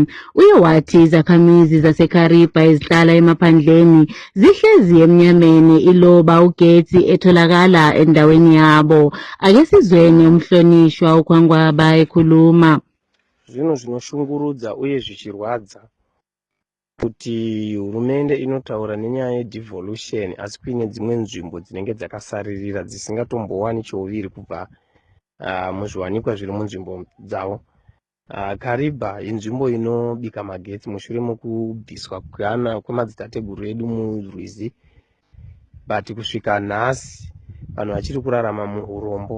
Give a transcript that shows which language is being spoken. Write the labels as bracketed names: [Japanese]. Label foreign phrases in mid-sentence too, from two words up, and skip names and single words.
[North Ndebele] Uye wathi izakhamizi zaseKhariba ezihlala emaphandleni zihlezi emnyameni iloba ugetsi etholakala endaweni yabo. Ake sizweni umhlonishwa uKwangwaba ekhuluma. [Shona] Zvino zvinoshungurudza uye zvichirwadza kuti hurumende inotaura nenyaya yedevolution asi kuine dzimwe nzvimbo dzinenge dzakasaririra dzisingatombowani chouviri kubva muzviwanikwa zviri munzvimbo dzavo. Khariba inzvimbo inobika magetsi mushure mokubviswa kwemadzitateguru edu murwizi, but kusvika nhasi vanhu vachiri kurarama muurombo.